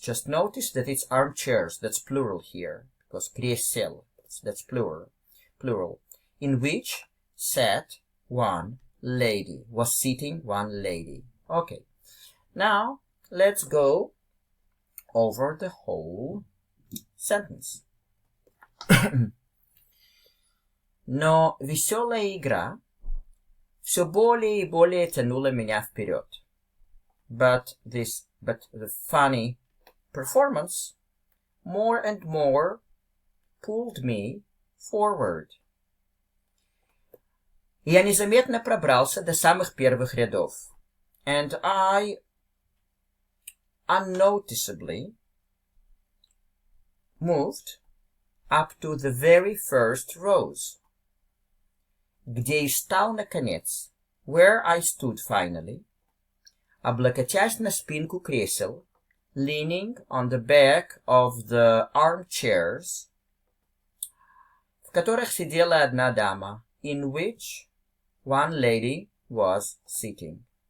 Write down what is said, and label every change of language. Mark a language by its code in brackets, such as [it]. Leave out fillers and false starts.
[en] Just notice that it's armchairs, that's plural here, because кресел, that's plural. In which sat one lady, was sitting one lady. Okay, now let's go over the whole sentence. [ru] Но веселая игра все более и более тянула меня вперед. [en] But the funny performance more and more pulled me forward. [ru] Я незаметно пробрался до самых первых рядов. [en] And I unnoticeably moved up to the very first rows. [ru] Где и стал, наконец, [en] where I stood finally, [ru] облокотясь на спинку кресел, [en] leaning on the back of the armchairs, [ru] в которых сидела одна дама, [en] in which one lady was sitting.